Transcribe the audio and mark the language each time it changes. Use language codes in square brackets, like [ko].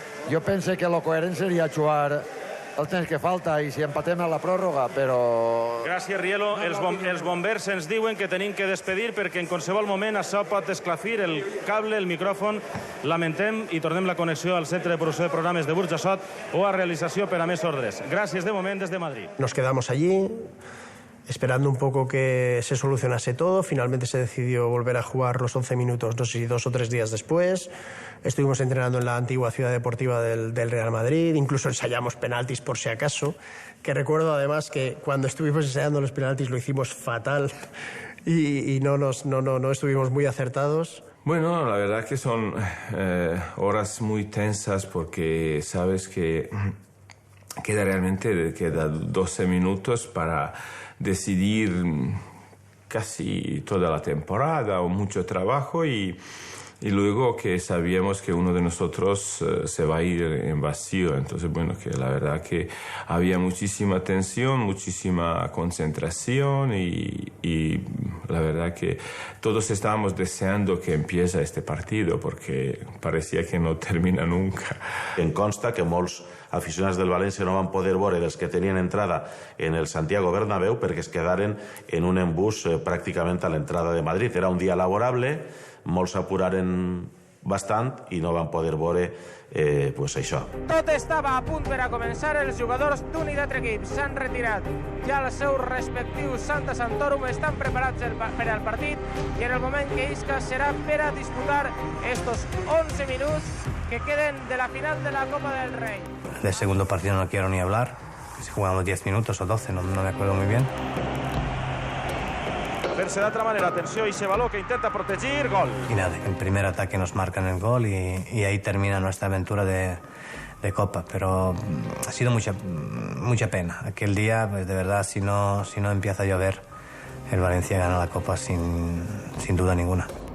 [ca] Jo penso que lo coherent seria jugar el temps que falta i si empatem a la pròrroga, però... Gràcies, Rielo. Els bombers ens diuen que tenim que despedir perquè en qualsevol moment això pot esclafir el cable, el micròfon. Lamentem i tornem la connexió al Centre de Producció de Programes de Burjassot o a realització per a més ordres. Gràcies de moment des de Madrid. [es] Nos quedamos allí esperando un poco que se solucionase todo. Finalmente se decidió volver a jugar los 11 minutos, no sé si 2 o 3 días después. Estuvimos entrenando en la antigua ciudad deportiva del Real Madrid, incluso ensayamos penaltis por si acaso, que recuerdo además que cuando estuvimos ensayando los penaltis lo hicimos fatal y no estuvimos muy acertados. Bueno, la verdad que son horas muy tensas porque sabes que queda 12 minutos para decidir casi toda la temporada o mucho trabajo y luego que sabíamos que uno de nosotros se va a ir en vacío. Entonces, bueno, que la verdad que había muchísima tensión, muchísima concentración y la verdad que todos estábamos deseando que empiece este partido porque parecía que no termina nunca. [ca] Em consta que molts aficionats del València no van poder veure dels que tenien entrada en el Santiago Bernabéu perquè es quedaren en un embús pràcticament a l'entrada de Madrid. Era un dia laborable, molts s'apuraren bastant i no van poder veure pues això. Tot estava a punt per a començar, els jugadors d'un i d'altre equip s'han retirat ja als seus respectius Santa Santorum, estan preparats per al partit i en el moment que isca serà per a disputar estos 11 minuts que queden de la final de la Copa del Rey. [es] Del segundo partido no quiero ni hablar, si jugamos 10 minutos o 12, no me acuerdo muy bien. [ca] Fer-se d'altra manera, atenció, ese baló que intenta protegir, gol. [es] Y nada, en primer ataque nos marcan el gol y ahí termina nuestra aventura de Copa. Pero ha sido mucha pena. Aquel día, pues de verdad, si no empieza a llover, el Valencia gana la Copa sin duda ninguna.